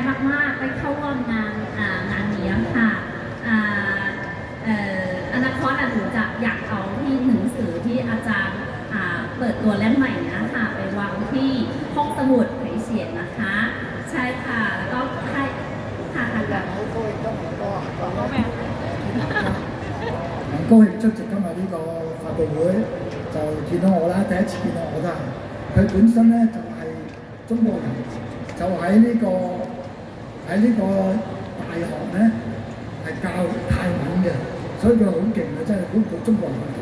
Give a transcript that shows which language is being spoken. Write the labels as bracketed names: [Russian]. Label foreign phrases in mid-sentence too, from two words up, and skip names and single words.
[Thai] มากได้เข้าร่วมงานนี้ค่ะอนาคตหนูจะอยากเอาที่หนังสือที่อาจารย์เปิดตัวเล่มใหม่นี้ค่ะไปวางที่ห้องสมุดไผ่เสียนนะคะใช่ค่ะแล้วก็ค่ะแบบ [Cantonese] 高興出席今日呢個發佈會，就見到我啦，第一次見到我都係。佢本身咧就係、中國人，就喺呢、個大學咧係教泰文嘅，所以佢好勁嘅，真係好過中國人嘅。